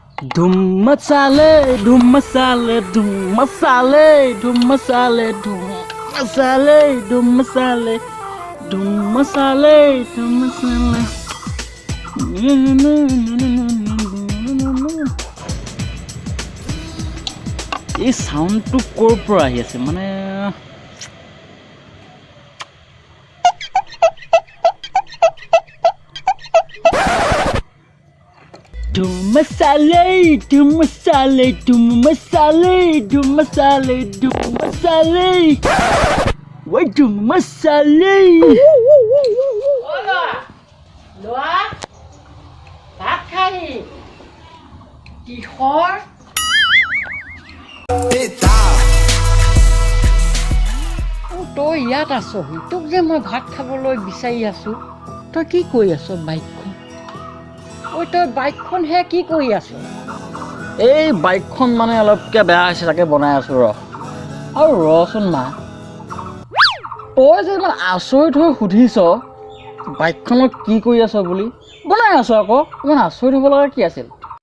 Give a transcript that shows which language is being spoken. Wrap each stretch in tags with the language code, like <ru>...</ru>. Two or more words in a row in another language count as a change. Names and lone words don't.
<hi>दम मसाले, दम मसाले, दम मसाले, दम मसाले, दम मसाले, दम मसाले, दम मसाले, दम मसाले.</hi> <as>এই সাউন্ডটো ক'ৰ পৰা আহি আছে মানে</as> <hi>दम मसाले, दम मसाले, दम मसाले, दम मसाले, दम मसाले.</hi> <en>Why</en> <hi>दम मसाले? Hola, Loa, Bakari, Tihor.</hi> <as>তই ইয়াত আছহি তোক যে মই ভাত খাবলৈ বিচাৰি আছো তই কি কৰি আছ বাইকখন ঐ তই বাইকখন হে কি কৰি আছ এই বাইকখন মানে অলপকে বেয়া হৈছে তাকে বনাই আছো আৰু ৰচোন মা তই যে ইমান আচৰিত হৈ সুধিছ বাইকখনত কি কৰি আছ বুলি বনাই আছো আকৌ ইমান আচৰিত হ'ব লগা কি আছিল</as>